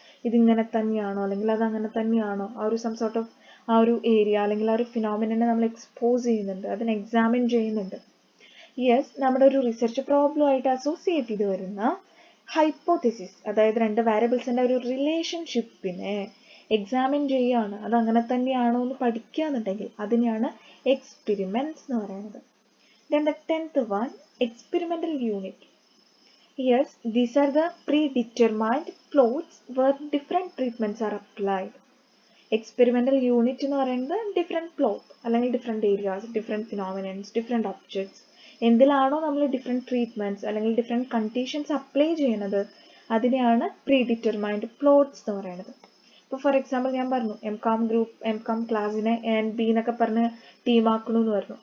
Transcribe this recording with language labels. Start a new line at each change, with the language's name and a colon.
Malayalam: ഇതിങ്ങനെ തന്നെയാണോ, അല്ലെങ്കിൽ അതങ്ങനെ തന്നെയാണോ, ആ ഒരു
English: some sort of
Malayalam: ആ ഒരു ഏരിയ അല്ലെങ്കിൽ ആ ഒരു ഫിനോമിനെ നമ്മൾ എക്സ്പോസ് ചെയ്യുന്നുണ്ട്, അതിനെ എക്സാമിൻ ചെയ്യുന്നുണ്ട്. യെസ്, നമ്മുടെ ഒരു റിസർച്ച് പ്രോബ്ലമായിട്ട് അസോസിയേറ്റ് ചെയ്ത് വരുന്ന ഹൈപ്പോത്തിസിസ്, അതായത് രണ്ട് വാരിയബിൾസിൻ്റെ ഒരു റിലേഷൻഷിപ്പിനെ എക്സാമിൻ ചെയ്യുകയാണ്. അത് അങ്ങനെ തന്നെയാണോ എന്ന് പഠിക്കുക എന്നുണ്ടെങ്കിൽ അതിനെയാണ് എക്സ്പെരിമെൻറ്റ്സ് എന്ന് പറയുന്നത്.
English: Then the 10th one, experimental unit. Yes, these are the predetermined plots where different treatments are applied.
Malayalam: Experimental unit എന്ന് പറയുന്നത് ഡിഫറെൻറ്റ് പ്ലോട്ട് അല്ലെങ്കിൽ different areas, different phenomenons, different objects, എന്തിലാണോ നമ്മൾ ഡിഫറെൻറ്റ് ട്രീറ്റ്മെൻറ്റ്സ് അല്ലെങ്കിൽ ഡിഫറെൻറ്റ് കണ്ടീഷൻസ് അപ്ലൈ ചെയ്യുന്നത് അതിനെയാണ് predetermined plots എന്ന് പറയുന്നത്. ഇപ്പോൾ
English: for example
Malayalam: ഞാൻ പറഞ്ഞു എം.കോം ക്ലാസ്സിനെ A&B എന്നൊക്കെ പറഞ്ഞ് ടീമാക്കണമെന്ന് പറഞ്ഞു.